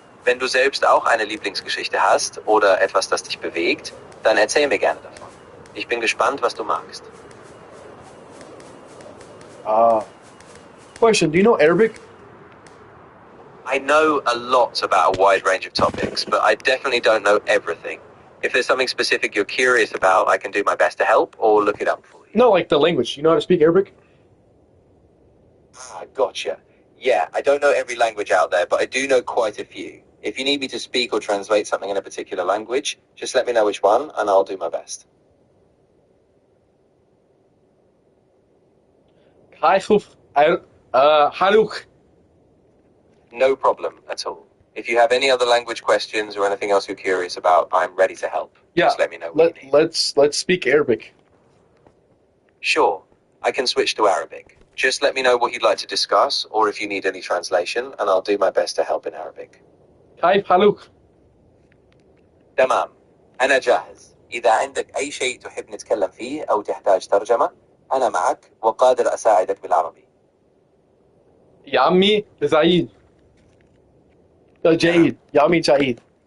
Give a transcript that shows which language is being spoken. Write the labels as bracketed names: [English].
[German] Wenn du selbst auch eine Lieblingsgeschichte hast oder etwas, das dich bewegt, dann erzähl mir gerne davon. Ich bin gespannt, was du magst. [English] Question, do you know Arabic? I know a lot about a wide range of topics, but I definitely don't know everything. If there's something specific you're curious about, I can do my best to help or look it up for you. No, like the language. You know how to speak Arabic? Ah, gotcha. Yeah, I don't know every language out there, but I do know quite a few. If you need me to speak or translate something in a particular language, just let me know which one, and I'll do my best. Haluk. No problem at all. If you have any other language questions or anything else you're curious about, I'm ready to help. Yeah, just let me know what you need. Let's speak Arabic. Sure, I can switch to Arabic. Just let me know what you'd like to discuss, or if you need any translation, and I'll do my best to help in Arabic. [Arabic] كيف حالك؟ تمام، أنا جاهز. إذا عندك أي شيء تحب نتكلم فيه أو تحتاج ترجمة، أنا معك وقادر أساعدك بالعربي. يا عمي سعيد. جيد. يا عمي سعيد.